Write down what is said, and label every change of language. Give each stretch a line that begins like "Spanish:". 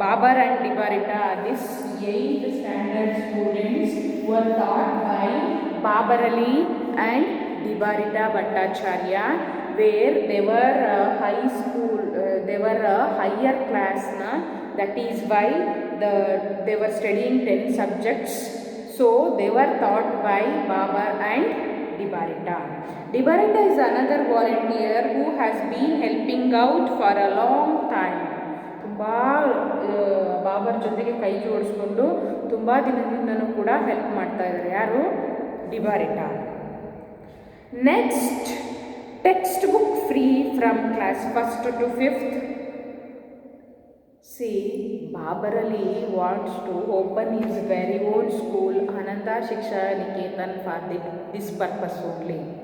English: Babar and Dibarita, these 8th standard students were taught by Babar Ali and Dibarita Bhattacharya, where they were high school, they were a higher class, that is why they were studying 10 subjects. So they were taught by Babar and Dibarita. Dibarita is another volunteer who has been helping out for a long time.
Kannada: ತುಂಬ ಬಾಬರ್ ಜೊತೆಗೆ ಕೈ ಜೋಡಿಸ್ಕೊಂಡು ತುಂಬ ದಿನದಿಂದನೂ ಕೂಡ help ಮಾಡ್ತಾ ಇದ್ದಾರೆ. ಯಾರು? ಡಿಬಾರಿಟಾ.
English: Next, text book free from class 1st to 5th. See, Babar Ali wants to open his very own school, Ananda Shiksha Niketan, for this purpose only.